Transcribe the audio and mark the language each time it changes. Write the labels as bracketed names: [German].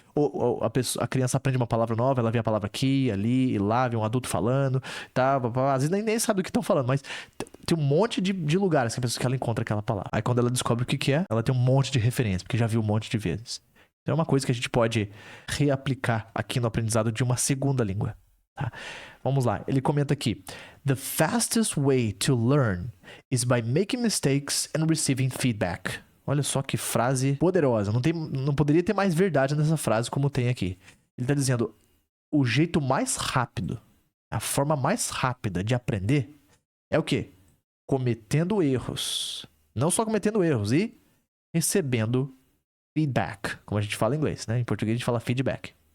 [Portuguese] Ou a criança aprende uma palavra nova, ela vê a palavra aqui, ali e lá, vê um adulto falando, tá? Às vezes nem sabe do que estão falando, mas tem um monte de lugares que ela encontra aquela palavra. Aí quando ela descobre o que é, ela tem um monte de referência, porque já viu um monte de vezes. Então é uma coisa que a gente pode reaplicar aqui no aprendizado de uma segunda língua. Tá? Vamos lá, ele comenta aqui: [English] The fastest way to learn is by making mistakes and receiving feedback. [Portuguese] Olha só que frase poderosa. Não poderia ter mais verdade nessa frase como tem aqui. Ele está dizendo: o jeito mais rápido, a forma mais rápida de aprender é o quê? Cometendo erros. Não só cometendo erros, e recebendo feedback, como a gente fala em inglês, né? Em português a gente fala feedback.